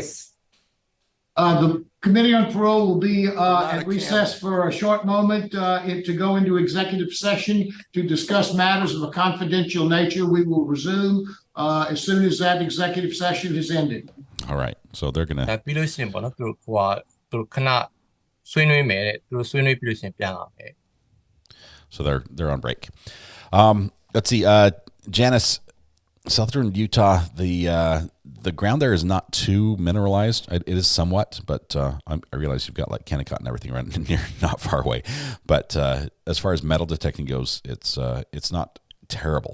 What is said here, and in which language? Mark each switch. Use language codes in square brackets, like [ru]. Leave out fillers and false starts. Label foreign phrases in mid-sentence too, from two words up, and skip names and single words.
[en] The Committee on Parole will be at recess for a short moment to go into executive session to discuss matters of a confidential nature. We will resume as soon as that executive session is ended. All right. So they're going to... [my] ပြီးလို့ရှိရင်ပေါ့နော်သူခဏဆွေးနွေးမယ်တဲ့သူဆွေးနွေးပြီးလို့ရှိရင်ပြန်လာမယ် [en] So they're on break. Let's see. Janice, Southern Utah, the ground there is not too mineralized. It is somewhat, but I realize you've got like Kennecott and everything right near, not far away. But as far as metal detecting goes, it's not terrible.